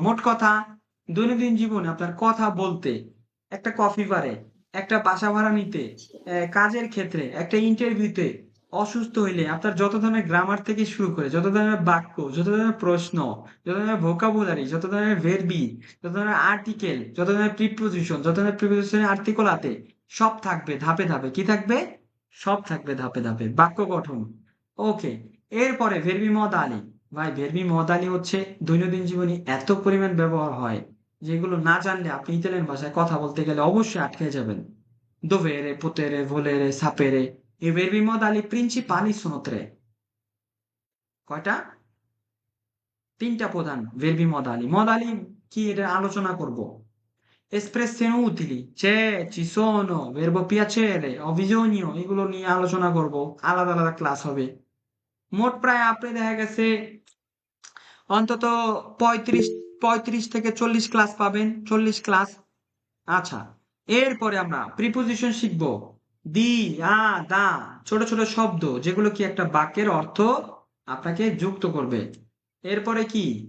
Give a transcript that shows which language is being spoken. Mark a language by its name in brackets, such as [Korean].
[Bangla] মোট কথা দৈনন্দিন জীবনে আপনার কথা বলতে, একটা কফি বারে, একটা বাসা ভাড়া নিতে, কাজের ক্ষেত্রে, একটা ইন্টারভিউতে অসুস্থ হইলে আপনার যত ধরনের গ্রামার থেকে শুরু করে যত ধরনের বাক্য, যত ধরনের প্রশ্ন, যত ধরনের ভোকাবুলারি, যত ধরনের ভেরবি, যত ধরনের আর্টিকেল, যত ধরনের প্রিপোজিশন, যত ধরনের প্রিপোজিশনের আর্টিকেল আছে, সব থাকবে ধাপে ধাপে। কি থাকবে? সব থাকবে ধাপে ধাপে। বাক্য গঠন। ওকে। এরপরে ভেরবি মদালি। ভাই ভেরবি মদালি হচ্ছে দৈনন্দিন জীবনে এত পরিমাণ ব্যবহার হয় যেগুলো না জানলে আপনি ইতালিয়ান ভাষায় কথা বলতে গেলে অবশ্যই আটকে যাবেন। [Italian] dovere, potere, volere, sapere. I verbi modali principali sono tre. [Bangla] কয়টা? তিনটা প্রধান verbi modali। মডালি কি এটা আলোচনা করব। [Italian] espressioni utili, c'è, ci sono, verbo piacere, ho bisogno, [Bangla] এগুলো নিয়ে আলোচনা করব। আলাদা আলাদা ক্লাস হবে। মোট প্রায় আপনি দেখা গেছে অন্তত 35 থেকে 40 ক্লাস পাবেন। 40 ক্লাস। আচ্ছা, এরপরে আমরা প্রিপোজিশন শিখবো। দি, দা, ছোট ছোট শব্দ যেগুলো কি একটা বাক্যের অর্থ আপনাকে যুক্ত করবে। এরপরে কি?